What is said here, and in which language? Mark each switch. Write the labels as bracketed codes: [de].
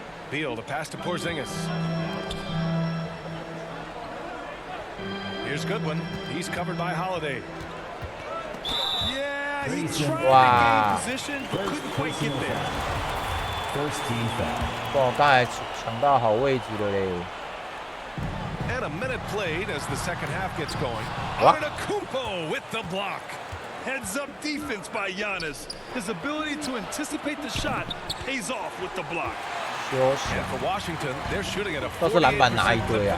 [en] Beal, the pass to Porzingis. Here's Goodwin. He's covered by Holiday. Yeah, he tried Wow. to gain position, but couldn't quite get there. First team foul. [zh] 哇，刚才抢到好位置了嘞。 [en] And a minute played as the second half gets going. What? Antetokounmpo with the block. Heads up defense by Giannis. His ability to anticipate the shot pays off with the block. [zh] 休息。 [en] And for Washington, they're shooting at a [zh] 都是篮板 [en] 48% [zh] 拿一 [en] clip [zh] 堆啊